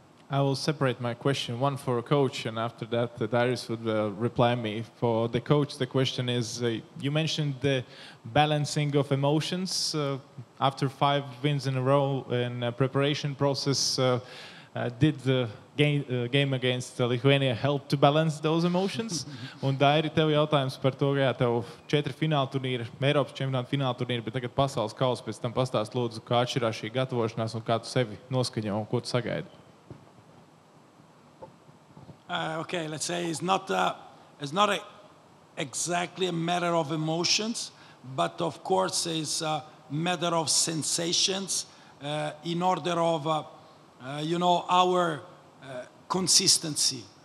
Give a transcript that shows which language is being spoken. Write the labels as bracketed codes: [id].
[en] I will separate my question, one for a coach, and after that, Dairis would reply me. For the coach, the question is, you mentioned the balancing of emotions. After 5 wins in a row in a preparation process, did the game against Lithuania help to balance those emotions? [lv] Un Dairi, tev jautājums par to, ka tev 4 fināla turnīri, Eiropas čempionāta fināla turnīri, bet tagad pasaules kausa, pēc tam pastāst lūdzu, kā atšķirās šī gatavošanās un kā tu sevi noskaņo un ko tu sagaidi? [en] Okay, let's say it's not exactly a matter of emotions, but of course it's a matter of sensations in order of, our consistency.